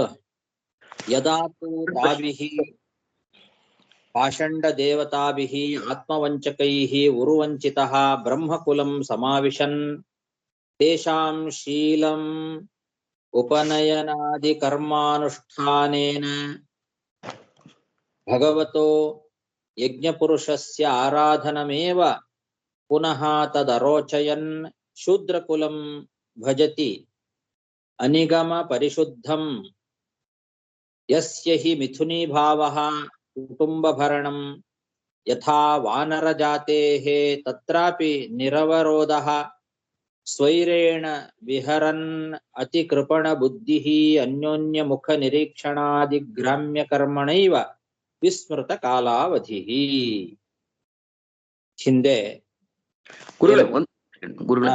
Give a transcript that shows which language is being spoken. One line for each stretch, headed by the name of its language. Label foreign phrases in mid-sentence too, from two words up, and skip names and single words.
Sanskrit: ಯದಾತು ತಾಭಿಹಿ ಪಾಷಂಡ ದೇವತಾಭಿಹಿ ಆತ್ಮವಂಚಕೈಹಿ ಉರುವಂಚಿತಃ ಬ್ರಹ್ಮಕುಲಂ ಸಮಾವಿಶನ್ ತೇಷಾಂ ಶೀಲಂ ಉಪನಯನಾದಿ ಕರ್ಮಾನುಷ್ಠಾನೇನ ಭಗವತೋ ಯಜ್ಞಪುರುಷಸ್ಯ ಆರಾಧನಮೇವ ಪುನಃ ತದರೋಚಯನ್ ಶೂದ್ರಕುಲಂ ಭಜತಿ ಅನಿಗಮ ಪರಿಶುದ್ಧಂ ಯಸ್ಯ ಹಿ ಮಿಥುನೀಭಾವಃ ಕುಟುಂಬಭರಣಂ ಯಥಾ ವಾನರಜಾತೇಃ ತತ್ರಾಪಿ ನಿರವರೋಧಃ ಸ್ವೈರೇಣ ವಿಹರನ್ ಅತಿಕೃಪಣ ಬುದ್ಧಿಃ ಅನ್ಯೋನ್ಯ ಮುಖ ನಿರೀಕ್ಷಣಾದಿ ಗ್ರಾಮ್ಯ ಕರ್ಮಣೈವ ವಿಸ್ಮೃತ ಕಾಲಾವಧಿ.
Kannada: ಹಿಂದೆ ಗುರುಗಳೇ ಗುರುಗಳೇ